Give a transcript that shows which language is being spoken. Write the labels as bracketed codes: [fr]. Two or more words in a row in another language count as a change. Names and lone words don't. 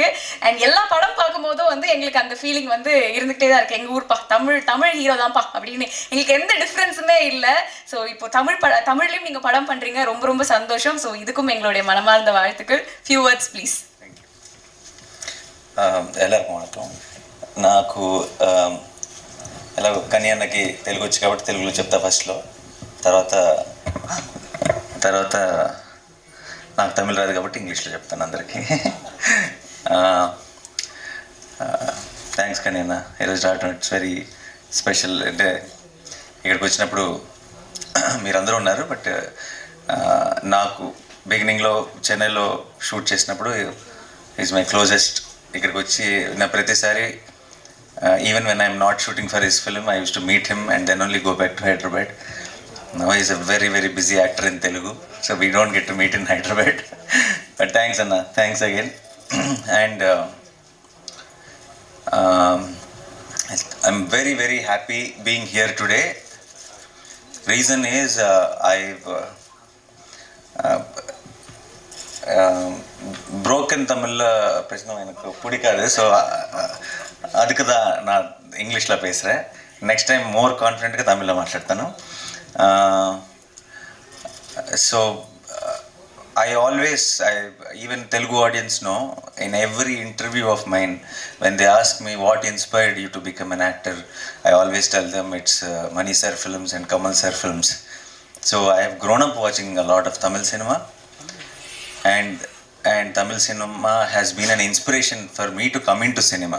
[ta] அண்ட் எல்லா படம் பார்க்கும்போதும் வந்து எங்களுக்கு அந்த ஃபீலிங் வந்து இருந்துகிட்டே தான் இருக்கு. எங்க ஊர்ப்பா, தமிழ் தமிழ் ஹீரோ தான்ப்பா அப்படின்னு எங்களுக்கு எந்த டிஃப்ரென்ஸுமே இல்லை. ஸோ இப்போ தமிழ்லையும் நீங்க படம் பண்றீங்க, ரொம்ப ரொம்ப சந்தோஷம். ஸோ இதுக்கும் எங்களுடைய மனமார்ந்த வாழ்த்துக்கள். [en] few words please. [ta] எல்லாருக்கும் வணக்கம். [te] నాకు ఎలాగో కన్యాన్నకి తెలుగు వచ్చి కాబట్టి తెలుగులో చెప్తా ఫస్ట్లో. తర్వాత తర్వాత నాకు తమిళ రాదు కాబట్టి ఇంగ్లీష్లో చెప్తాను అందరికీ. థ్యాంక్స్ కన్యన్న, ఈరోజు రావడం [en] it's very special. [te] అంటే ఇక్కడికి వచ్చినప్పుడు మీరందరూ ఉన్నారు, బట్ నాకు బిగినింగ్లో చెన్నైలో షూట్ చేసినప్పుడు [en] is my closest. [te] ఇక్కడికి వచ్చి నా ప్రతిసారి [en] even when I'm not shooting for his film, I used to meet him and then only go back to Hyderabad. Now he's a very very busy actor in Telugu, so we don't get to meet in Hyderabad. But thanks Anna, thanks again. And I'm very very happy being here today. Reason is I've broken Tamil [ta] பேசணும் எனக்கு பிடிக்காது. ஸோ அதுக்கு தான் நான் இங்கிலீஷில் பேசுகிறேன். [en] next time more confident [te] తమిళ్లో మాట్లాడతాను. [en] సో I even Telugu audience know, in every interview of mine, when they ask me what inspired you to become an actor, I always tell them it's Mani sir films and Kamal sir films. So I have grown up watching a lot of Tamil cinema, and Tamil cinema has been an inspiration for me to come into cinema.